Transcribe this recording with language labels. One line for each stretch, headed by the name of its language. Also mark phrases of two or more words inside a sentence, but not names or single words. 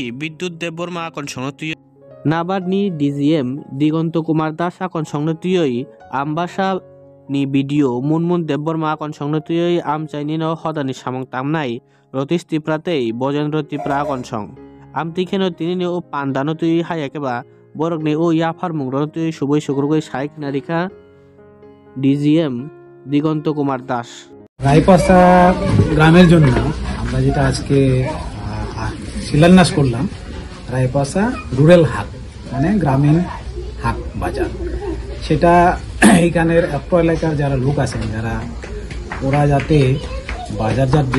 Kok Borok: विद्युत देबबर्मा आकन संगतुय नाबादनि डीजीएम दिगন্ত कुमार दास आकन संगतुय आमबासा नि भिडिअ मुनमुन देबबर्मा आकन संगतुय आमचाइनि न हदानि सामं तामनाय रतीश तिप्रातै बजेन्द्र तिप्रा आकन सं आमतैखेनो तिनि ओ पान्दानो तुय हायाकेबा बरकनि ओ याफार मुंग्रनो तुय सुबै सुग्रुगै साइक नारिका ডিজিএম দিগন্ত কুমার দাস
Bangla: রায়পাশা গ্রামের জন্য আমরা যেটা আজকে শিলান্যাস করলাম রায়পাশা রুরাল হাট মানে গ্রামীণ হাট বাজার সেটা এইখানের একটু এলাকার যারা লোক আছেন যারা ওরা যাতে বাজারজাত যে